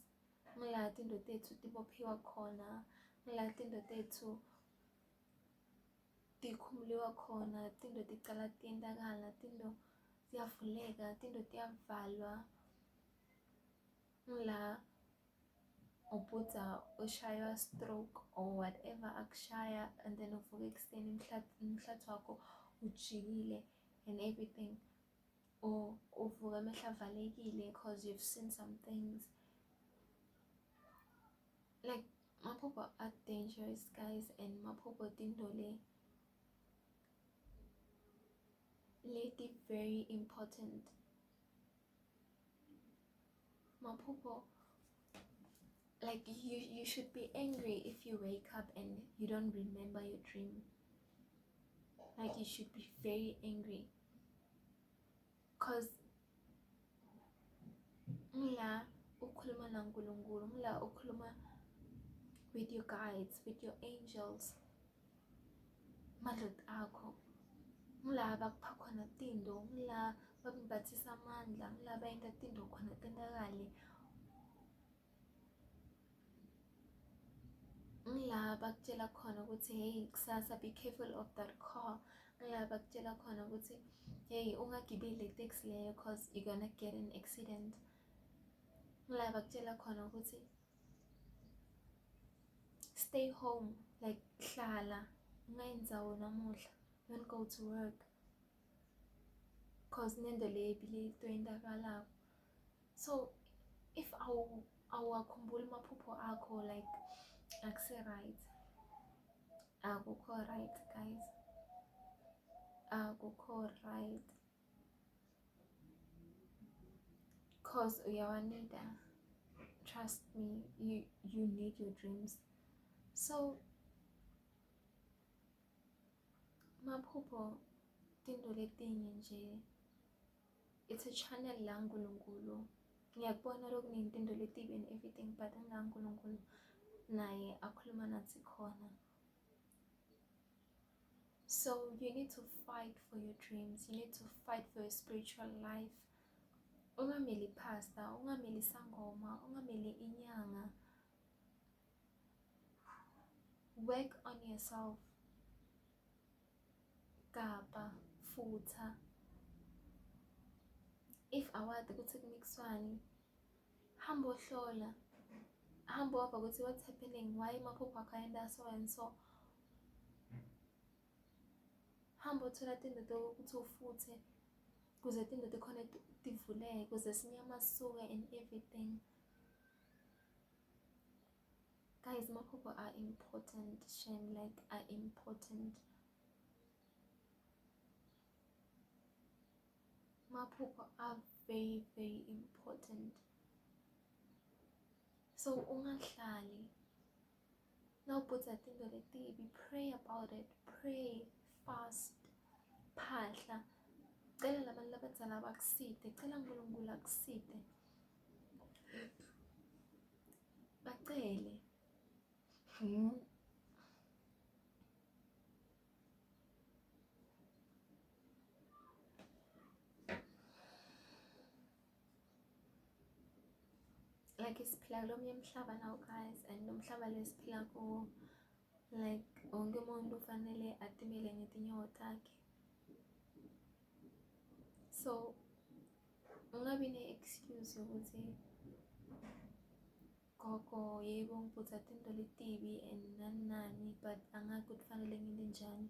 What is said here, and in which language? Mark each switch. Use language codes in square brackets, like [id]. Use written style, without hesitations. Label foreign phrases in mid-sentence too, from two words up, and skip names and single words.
[ss] Ngila tinto tethu tibophiwa khona. Ngila tinto tethu tikhumuliwa khona. Tinto ticala tiyendakala. Tinto tiyavuleka. Tinto tiyavalwa. Ngila ubhuda ushaywa [en] stroke or whatever [ss] akushaya, [en] and then [ss] uvuka ekuseni umhlathi wakho ujikile [en] and everything, or [ss] uvuka amehlo avalekile [en] because you've seen some things. Like maphupho are dangerous guys, and [ss] maphupho tinto leti [en] very important. Maphupho, like you should be angry if you wake up and you don't remember your dream. Like you should be very angry, cause [ss] ngila ukhuluma na uNkulunkulu, ngila ukhuluma [en] with your guides, with your angels, [ss] madlot akho, ngila bakupha khona tinto, ngila bakubathisa amandla, ngila bayenza tinto khona tendakale, ngila bakutshela khona ukuthi hey kusasa [en] be careful of that car. [ss] Ngila bakutshela khona ukuthi hey ungagibeli taxi leyo [en] cause you're gonna get an accident. [ss] Ngila bakutshela khona ukuthi [en] stay home, like [ss] hlala ungayindzawo namuhla, [en] you won't go to work cause [ss] nento lebili toyendakalako. [en] So if [ss] awakhumbuli maphupho akho, like akuse right, akukho [en] right guys, [ss] akukho right, cause uyawanida, [en] trust me, you need your dreams. [ss] So maphupho tinto letinye nje, [en] it's a channel la nkulunkulu. [ss] Ngiyakubona lokunetinto letibi [en] and everything, [ss] but unkulunkulu naye akhuluma natsi khona. [en] So you need to fight for your dreams, you need to fight for your spiritual life. [ss] Ungameli pastor, ungameli sangoma, ungameli inyanga. [en] Work on yourself. [ss] Kapa, futha. If awadi kutsi kunikiswani, hambo hlola, hambo wapha kutsi [en] what's happening, why [ss] maphupho akaenda [en] so and so. [ss] Hambo thola tinto tokutsi ufuthe, kuze tinto tikhone tivuleke, kuze sinyama sisuke [en] and everything. Guys, maphupho are important, shame, like are important. Maphupho are very, very important. [ss] So ungahlali nawubhudza tinto letibi, [en] pray about it, pray, fast, [ss] phahla, cela labantu labadzala bakusite, cela nkulunkulu akusite, bacele. Like isiphila kulomnye umhlaba [en] now guys, and [ss] umhlaba lesiphila kuwo, like wonke umuntu ufanele atimele ngetinyawo takhe. So ungabi ne-excuse yokuthi gogo yebo ngibhudza tinto letibi and nani, but angazi ukuthi kufanele ngente njani.